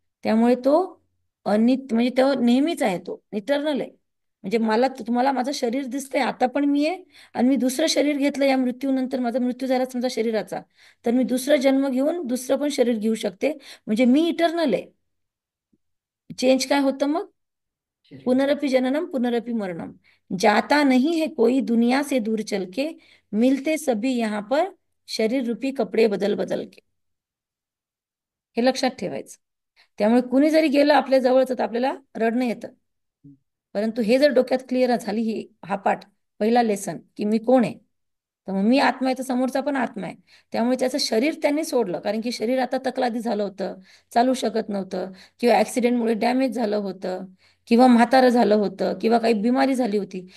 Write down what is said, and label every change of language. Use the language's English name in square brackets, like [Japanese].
[Marathi] त्यामुळे तो अनित्य, म्हणजे तो नेहमीच आहे, तो इटर्नल आहे. म्हणजे तुम्हाला माझं शरीर दिसतंय, आता पण मी आहे. आणि मी दुसरं शरीर घेतलं या मृत्यूनंतर, माझा मृत्यू झाला समजा शरीराचा, तर मी दुसरं जन्म घेऊन दुसरं पण शरीर घेऊ शकते. म्हणजे मी इटर्नल आहे. चेंज काय होतं मग? [Sanskrit] पुनरपि जननम पुनरपि मरणम, [Hindi] जाता नहीं है कोई दुनिया से दूर चल के, मिलते सभी यहाँ पर शरीर रूपी कपडे बदल बदल के. [Marathi] हे लक्षात ठेवायचं. त्यामुळे कुणी जरी गेलं आपल्या जवळच तर आपल्याला रडणं येतं. परंतु हे जर डोक्यात क्लिअर झाली, हा पाठ, पहिला लेसन की मी कोण आहे, तर मग मी आत्मा आहे तर समोरचा पण आत्मा आहे. त्यामुळे त्याचं शरीर त्यांनी सोडलं, कारण की शरीर आता तकलादी झालं होतं, चालू शकत नव्हतं, किंवा ऍक्सिडेंटमुळे डॅमेज झालं होतं, किंवा म्हातारं झालं होतं, किंवा काही बिमारी झाली होती.